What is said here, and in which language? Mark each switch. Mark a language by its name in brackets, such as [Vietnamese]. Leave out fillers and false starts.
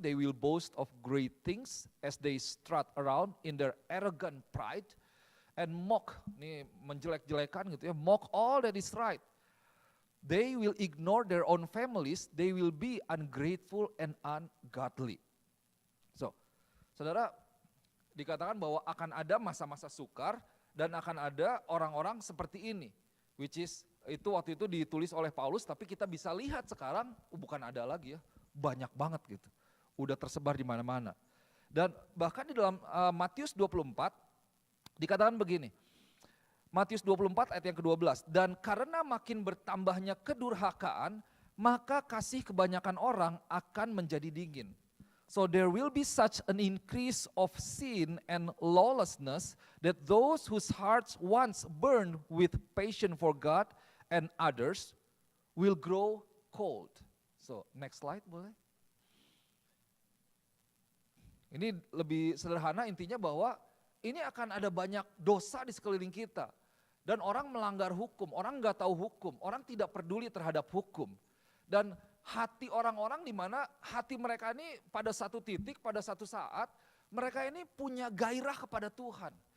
[English] They will boast of great things as they strut around in their arrogant pride. And mock, [Indonesian] nih menjelek-jelekan gitu ya, [English] mock all that is right. They will ignore their own families, they will be ungrateful and ungodly. [Indonesian] So, saudara, dikatakan bahwa akan ada masa-masa sukar dan akan ada orang-orang seperti ini, [English] which is [Indonesian] itu waktu itu ditulis oleh Paulus, tapi kita bisa lihat sekarang bukan ada lagi ya, banyak banget gitu, udah tersebar di mana-mana. Dan bahkan di dalam Matius 24 dikatakan begini, Matius 24 ayat yang ke-12, dan karena makin bertambahnya kedurhakaan, maka kasih kebanyakan orang akan menjadi dingin. [English] So there will be such an increase of sin and lawlessness that those whose hearts once burned with passion for God and others will grow cold. So next slide [Indonesian] boleh. Ini lebih sederhana, intinya bahwa ini akan ada banyak dosa di sekeliling kita. Dan orang melanggar hukum, orang nggak tahu hukum, orang tidak peduli terhadap hukum. Dan hati orang-orang di mana hati mereka ini pada satu titik, pada satu saat, mereka ini punya gairah kepada Tuhan.